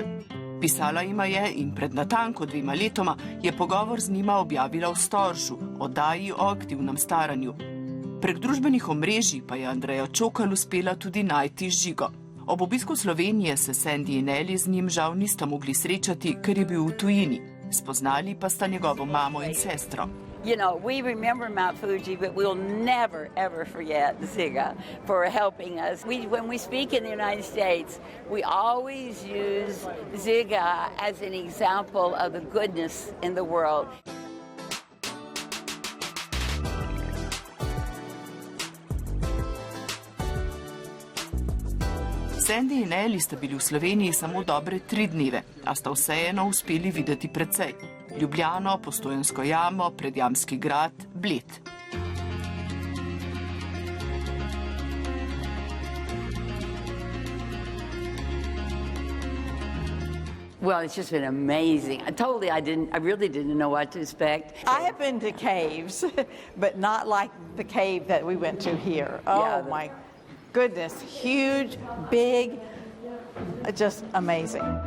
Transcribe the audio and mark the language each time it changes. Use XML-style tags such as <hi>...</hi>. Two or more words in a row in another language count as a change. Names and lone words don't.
<sl>Pisala jima je in pred natanko 2 letoma je pogovor z njima objavila v Storžu, oddaji o aktivnem staranju. Prek družbenih omrežij pa je Andreja Čokal uspela tudi najti Žigo. Ob obisku Slovenije se Sandy in Ellie z njim žal nista mogli srečati, ker je bil v tujini. Spoznali pa sta njegovo mamo in sestro.</sl> <en>You know, we remember Mount Fuji, but we'll never, ever forget Ziga for helping us. When we speak in the United States, we always use Ziga as an example of the goodness in the world.</en> <sl>Sandy in Ellie sta bili v Sloveniji samo dobre 3 dneve, a sta vseeno uspeli videti precej. Ljubljano, Postojnsko jamo, Predjamski grad, Bled.</sl> <en>Well, it's just been amazing. I really didn't know what to expect. I have been to caves, but not like the cave that we went to here. Oh Yeah, my goodness, huge, big, just amazing.</en>